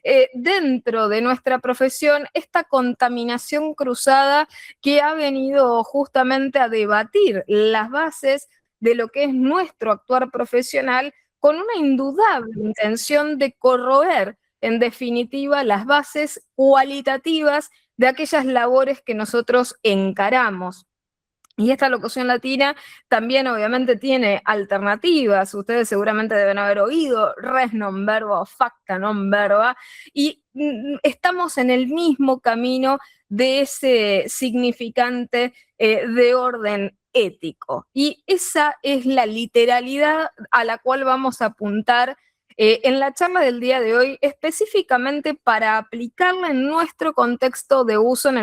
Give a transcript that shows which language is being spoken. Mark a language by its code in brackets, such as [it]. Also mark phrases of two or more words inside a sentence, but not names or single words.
[es] dentro de nuestra profesión esta contaminación cruzada que ha venido justamente a debatir las bases de lo que es nuestro actuar profesional con una indudable intención de corroer en definitiva, las bases cualitativas de aquellas labores que nosotros encaramos. Y esta locución latina también obviamente tiene alternativas. Ustedes seguramente deben haber oído [la] res non verba [es] o [la] facta non verba. [es] Y estamos en el mismo camino de ese significante de orden ético. Y esa es la literalidad a la cual vamos a apuntar en la charla del día de hoy, específicamente para aplicarla en nuestro contexto de uso, en el